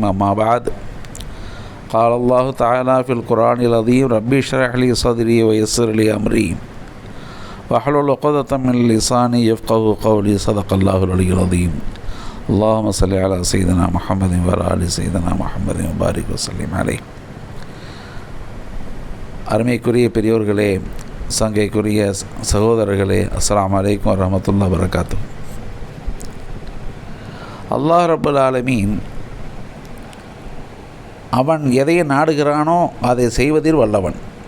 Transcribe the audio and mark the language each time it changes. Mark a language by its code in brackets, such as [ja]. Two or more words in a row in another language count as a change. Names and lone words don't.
[ar] أما بعد، قال الله تعالى في القرآن العظيم: ربي اشرح لي صدري ويسر لي أمري واحلل عقدة من لساني يفقهوا قولي. صدق الله العلي العظيم. اللهم صل على سيدنا محمد وعلى آل سيدنا محمد وبارك وسلم عليه. [ta] அருமைக்குரிய பெரியோர்களே, சங்கைக்குரிய சகோதரர்களே, [ar] السلام عليكم ورحمة الله وبركاته. الله رب العالمين [ta] அவன் எதை நாடுகிறானோ அதை செய்வதில் வல்லவன்.